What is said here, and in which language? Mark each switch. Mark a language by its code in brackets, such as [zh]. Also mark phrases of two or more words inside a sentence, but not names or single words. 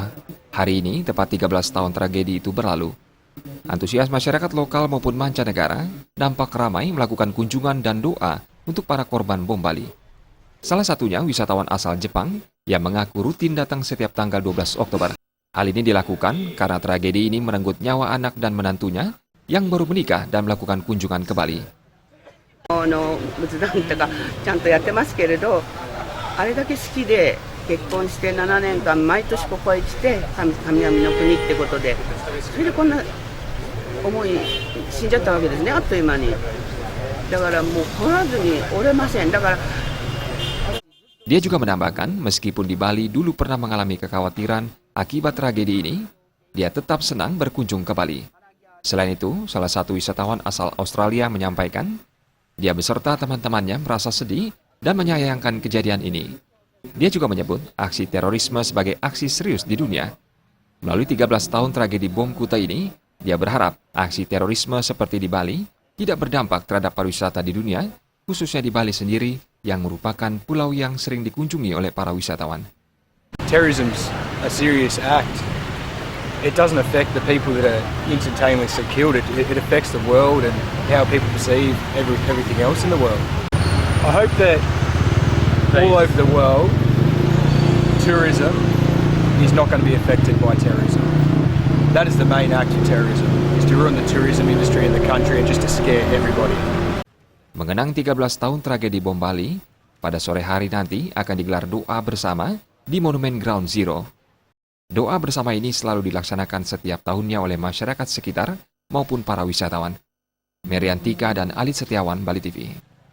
[id] Hari ini, tepat 13 tahun tragedi itu berlalu. Antusias masyarakat lokal maupun mancanegara nampak ramai melakukan kunjungan dan doa untuk para korban bom Bali. Salah satunya wisatawan asal Jepang yang mengaku rutin datang setiap tanggal 12 Oktober. Hal ini dilakukan karena tragedi ini merenggut nyawa anak dan menantunya yang baru menikah dan melakukan kunjungan ke Bali. [ja] 仏壇とかちゃんとやってますけれど、あれだけ好きで結婚して7年間毎年ここへ来て神々の国ってことで、それでこんな思い死んじゃったわけですね、あっという間に。だからもう来らずにおれません。だから [id] Dia juga menambahkan, meskipun di Bali dulu pernah mengalami kekhawatiran akibat tragedi ini, dia tetap senang berkunjung ke Bali. Selain itu, salah satu wisatawan asal Australia menyampaikan, dia beserta teman-temannya merasa sedih dan menyayangkan kejadian ini. Dia juga menyebut aksi terorisme sebagai aksi serius di dunia. Melalui 13 tahun tragedi bom Kuta ini, dia berharap aksi terorisme seperti di Bali tidak berdampak terhadap pariwisata di dunia, khususnya di Bali sendiri yang merupakan pulau yang sering dikunjungi oleh para wisatawan. [en] Terrorism's a serious act. It doesn't affect the people that are instantaneously killed. It affects the world and how people perceive everything else in the world. I hope that all over the world, tourism is not going to be affected by terrorism. That is the main act of terrorism, is to ruin the tourism industry in the country and just to scare everybody. [id] Mengenang 13 tahun tragedi bom Bali, pada sore hari nanti akan digelar doa bersama di Monumen Ground Zero. Doa bersama ini selalu dilaksanakan setiap tahunnya oleh masyarakat sekitar maupun para wisatawan. Meriantika dan Alit Setiawan, Bali TV.